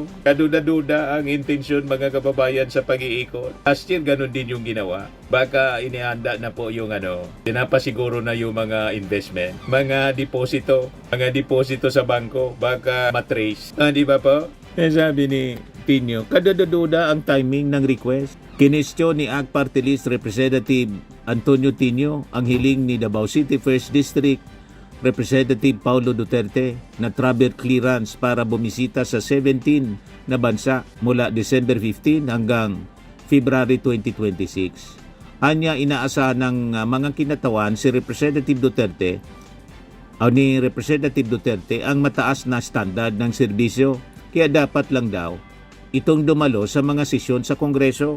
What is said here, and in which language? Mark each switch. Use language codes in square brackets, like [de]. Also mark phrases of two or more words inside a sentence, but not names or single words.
[tl] Kaduda-duda ang intensyon, mga kababayan, sa pag-iikot. [en] Last year, [tl] ganun din yung ginawa. Baka inihanda na po yung pinapasiguro na yung mga investment. Mga deposito sa bangko. Baka matrace. Di ba po? Sabi ni Tino, kaduda-duda ang timing ng request. Kinestyon ni ACT Party List Representative Antonio Tino ang hiling ni Davao City 1st District Representative Paulo Duterte na [en] travel clearance [tl] para bumisita sa 17 na bansa mula December 15 hanggang February 2026. Anya inaasahan ng mga kinatawan si Representative Duterte ang mataas na standard ng serbisyo, kaya dapat lang daw itong dumalo sa mga sesyon sa Kongreso.